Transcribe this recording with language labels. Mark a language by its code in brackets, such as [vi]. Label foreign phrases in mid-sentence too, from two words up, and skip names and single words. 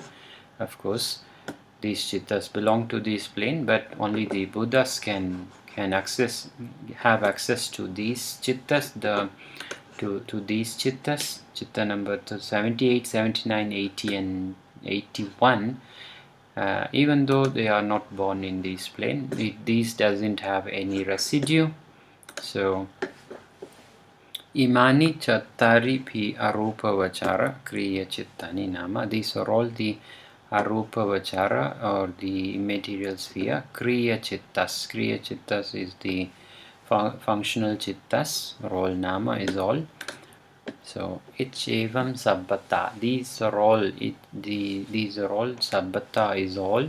[en] Of course, these Chittas belong to this plane, but only the Buddhas can have access to these Chittas, to these Chittas. Chitta number 78, 79, 80 and 81 even though they are not born in this plane, these doesn't have any residue. [pi] So Imani chattari pi arupa vachara kriya chittani nama. [en] These are all the [pi] arupa vachara [en] or the immaterial sphere. [pi] Kriya chittas. Kriya chittas [en] is the functional chittas, or all nama is all. So Ch-1 sabbata. These are all. These are all. Sabbata is all.